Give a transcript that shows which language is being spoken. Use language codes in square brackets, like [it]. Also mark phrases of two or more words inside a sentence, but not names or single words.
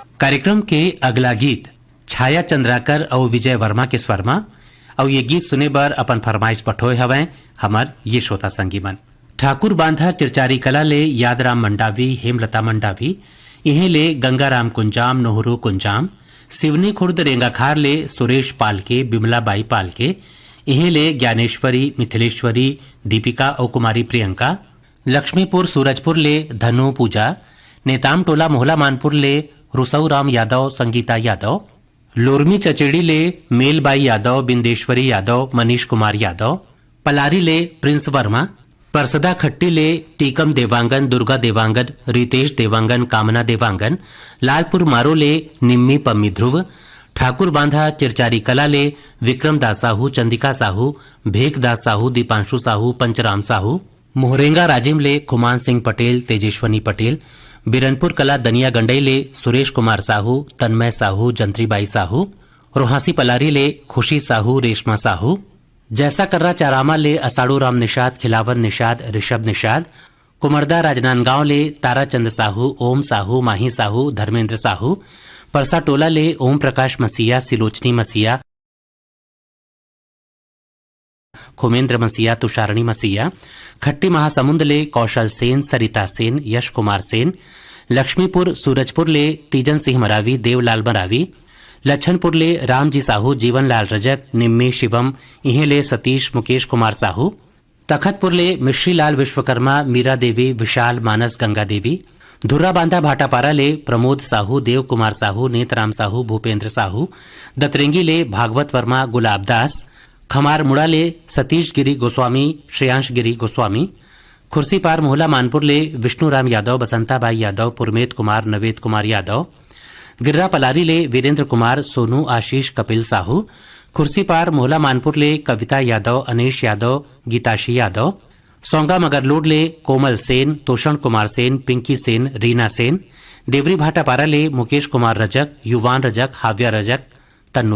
[hne] कार्यक्रम के अगला गीत छाया चंद्राकर और विजय वर्मा के स्वर में और ये गीत सुने बर अपन फरमाइश पठोए हवै हमर ये श्रोता संगी मन। ठाकुर बांधा चिरचारी कला ले यादराम मंडावी, हेमलता मंडावी, इहे ले गंगाराम कुंजाम, नोहरू कुंजाम, सिवनी खुर्द रेंगाखार ले सुरेश पालके, बिमलाबाई पालके, इहे ले ज्ञानेश्वरी, मिथिलेश्वरी, दीपिका और कुमारी प्रियंका, लक्ष्मीपुर सूरजपुर ले धनु पूजा, नेताम टोला मोहला मानपुर ले रुसऊ राम यादव, संगीता यादव, लोरमी चचेड़ी ले मेलबाई यादव, बिंदेश्वरी यादव, मनीष कुमार यादव, पलारी ले प्रिंस वर्मा, परसदा खट्टी ले टीकम देवांगन, दुर्गा देवांगन, रितेश देवांगन, कामना देवांगन, लालपुर मारो ले निम्मी पम्मी ध्रुव, ठाकुर बांधा चिरचारी कला ले विक्रम दास साहू, चंदिका साहू, भेक दास साहू, दीपांशु साहू, पंचराम साहू, मोहरेंगा राजिम ले खुमान सिंह पटेल, तेजेश्वनी पटेल, बिरनपुर कला दनिया गंडई ले सुरेश कुमार साहू, तन्मय साहू, जंत्रीबाई साहू, रोहासी पलारी ले खुशी साहू, रेशमा साहू, जैसा कर्रा चारामा ले असाड़ू राम निषाद, खिलावन निषाद, ऋषभ निषाद, कुमरदा राजनांदगांव ले ताराचंद साहू, ओम साहू, माही साहू, धर्मेंद्र साहू, परसा टोला ले ओम प्रकाश मसीहा, सिलोचनी मसीहा, खुमेंद्र मसीहा, तुषारणी मसीहा, खट्टी महासमुंद ले कौशल सेन, सरिता सेन, यश कुमार सेन, लक्ष्मीपुर सूरजपुर ले तीजन सिंह मरावी, देवलाल मरावी, लच्छनपुर ले रामजी साहू, जीवनलाल रजक, निम्मी शिवम, इहे ले सतीश मुकेश कुमार साहू, तखतपुर ले मिश्रीलाल विश्वकर्मा, मीरा देवी, विशाल मानस, गंगा देवी, धुर्रा बांधा भाटापारा ले प्रमोद साहू, देव कुमार साहू, नेतराम साहू, भूपेंद्र साहू, दतरेंगी ले भागवत वर्मा, गुलाब दास, खमार मुड़ा ले सतीश गिरी गोस्वामी, श्रेयांश गिरी गोस्वामी, खुर्सी पार मोहला मानपुर ले विष्णुराम यादव, बसंताबाई यादव, पुरमेत कुमार, नवेद कुमार यादव, गिर्रा पलारी ले वीरेंद्र कुमार, सोनू आशीष, कपिल साहू, खुर्सी पार मोहला मानपुर ले कविता यादव, अनेश यादव, गीताशी यादव, सोंगा मगरलोड ले कोमल सेन, तोषण कुमार सेन, पिंकी सेन, रीना सेन, देवरी भाटापारा ले मुकेश कुमार रजक, युवान रजक, हाव्या रजक, तन्नू